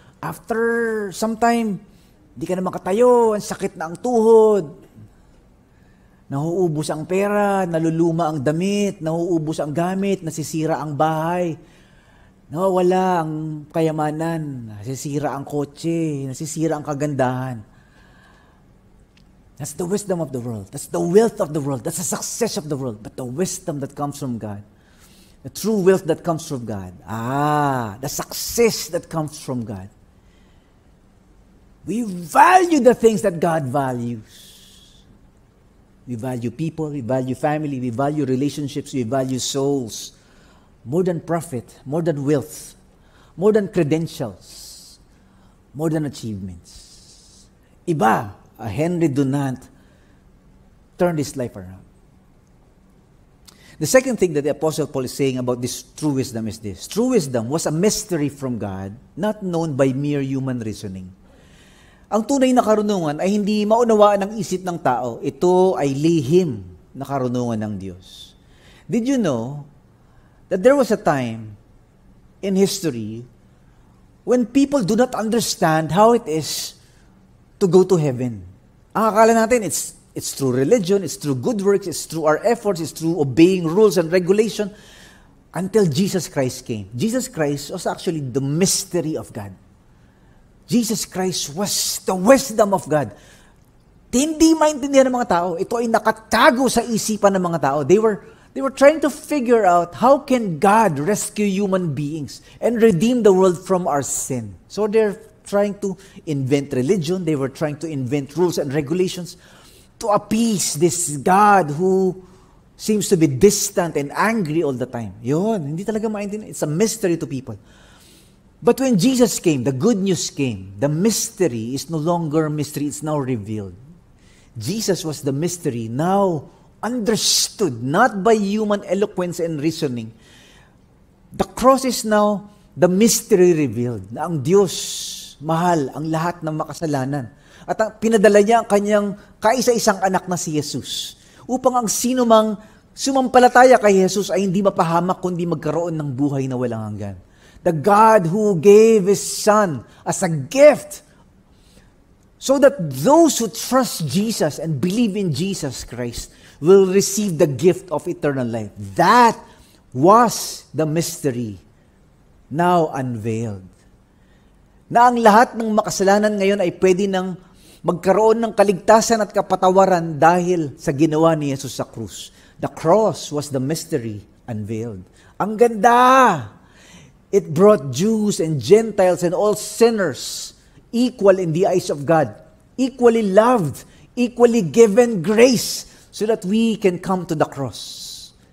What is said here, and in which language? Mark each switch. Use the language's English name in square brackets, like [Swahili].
[Filipino] After some time, di ka na makatayo, ang sakit na ang tuhod. Nahuubos ang pera, naluluma ang damit, nahuubos ang gamit, nasisira ang bahay. Nawawala ang kayamanan, nasisira ang kotse, nasisira ang kagandahan. [English] That's the wisdom of the world. That's the wealth of the world. That's the success of the world. But the wisdom that comes from God, the true wealth that comes from God, the success that comes from God. We value the things that God values. We value people, we value family, we value relationships, we value souls. More than profit, more than wealth, more than credentials, more than achievements. Iba, Henry Dunant turned his life around. The second thing that the Apostle Paul is saying about this true wisdom is this. True wisdom was a mystery from God, not known by mere human reasoning. [Filipino] Ang tunay na karunungan ay hindi maunawaan ng isip ng tao. Ito ay lihim na karunungan ng Diyos. [English] Did you know that there was a time in history when people do not understand how it is to go to heaven? [Filipino] Ang akala natin, [English] it's through religion, it's through good works, it's through our efforts, it's through obeying rules and regulation, until Jesus Christ came. Jesus Christ was actually the mystery of God. Jesus Christ was the wisdom of God. [Filipino] Hindi maintindihan ng mga tao. Ito ay nakatago sa isipan ng mga tao. [English] They were trying to figure out how can God rescue human beings and redeem the world from our sin. So they're trying to invent religion. They were trying to invent rules and regulations to appease this God who seems to be distant and angry all the time. [Filipino] Yun, hindi talaga maintindihan. [English] It's a mystery to people. But when Jesus came, the good news came. The mystery is no longer mystery, it's now revealed. Jesus was the mystery, now understood, not by human eloquence and reasoning. The cross is now the mystery revealed, [Filipino] na ang Diyos mahal ang lahat ng makasalanan. At pinadala niya ang kanyang kaisa-isang anak na si Jesus, upang ang sino mang sumampalataya kay Jesus ay hindi mapahamak, kundi magkaroon ng buhay na walang hanggan. [English] The God who gave His Son as a gift, so that those who trust Jesus and believe in Jesus Christ will receive the gift of eternal life. That was the mystery now unveiled. [Filipino] Na ang lahat ng makasalanan ngayon ay pwede nang magkaroon ng kaligtasan at kapatawaran dahil sa ginawa ni Jesus sa krus. [English] The cross was the mystery unveiled. [Filipino] Ang ganda! [English] It brought Jews and Gentiles and all sinners equal in the eyes of God, equally loved, equally given grace, so that we can come to the cross.